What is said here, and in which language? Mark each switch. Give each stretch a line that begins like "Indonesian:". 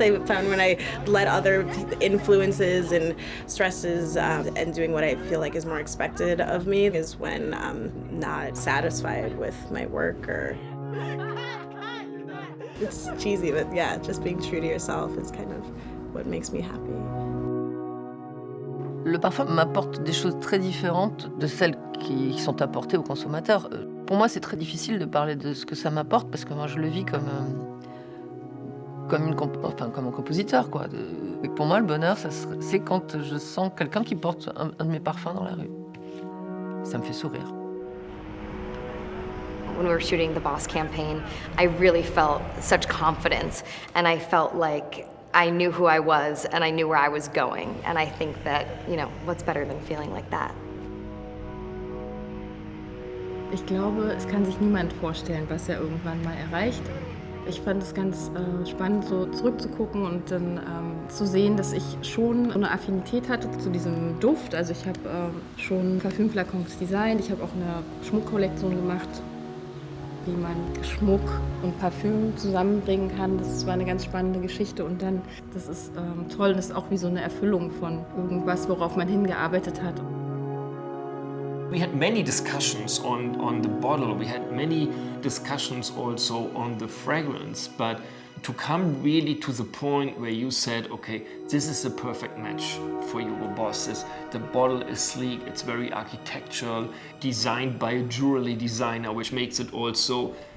English: I found when I let other influences and stresses and doing what I feel like is more expected of me is when I'm not satisfied with my work. Or it's cheesy, but yeah, just being true to yourself is kind of what makes me happy.
French: Le parfum m'apporte des choses très différentes de celles qui sont apportées aux consommateurs. Pour moi, c'est très difficile de parler de ce que ça m'apporte parce que moi, je le vis comme un compositeur, quoi. Et pour moi, le bonheur, c'est quand je sens quelqu'un qui porte un de mes parfums dans la rue. Ça me fait sourire.
English: When we were shooting the Boss campaign, I really felt such confidence, and I felt like I knew who I was and I knew where I was going. And I think that, you know, what's better than feeling like that?
German: Ich glaube, es kann sich niemand vorstellen, was er irgendwann mal erreicht. Ich fand es ganz spannend, so zurückzugucken und dann zu sehen, dass ich schon eine Affinität hatte zu diesem Duft. Also ich habe schon Parfümflakons designt, ich habe auch eine Schmuckkollektion gemacht, wie man Schmuck und Parfüm zusammenbringen kann. Das war eine ganz spannende Geschichte und dann, das ist toll, das ist auch wie so eine Erfüllung von irgendwas, worauf man hingearbeitet hat.
English: We had many discussions on the bottle, we had many discussions also on the fragrance, but to come really to the point where you said, okay, this is a perfect match for Hugo Boss. The bottle is sleek, it's very architectural, designed by a jewelry designer, which makes it also